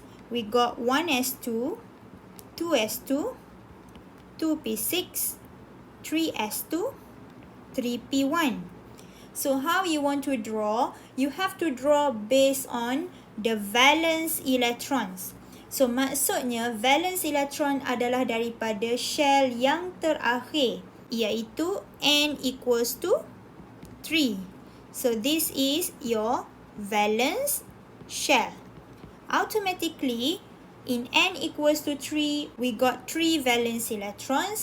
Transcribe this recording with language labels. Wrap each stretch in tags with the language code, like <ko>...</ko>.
<en>We got 1s2, 2s2, 2p6, 3s2, 3p1. So how you want to draw? You have to draw based on the valence electrons.</en> <ms>So maksudnya valence electron adalah daripada shell yang terakhir, iaitu n equals to 3.</ms> <en>So this is your valence shell. Automatically, in n equals to 3, we got 3 valence electrons.</en>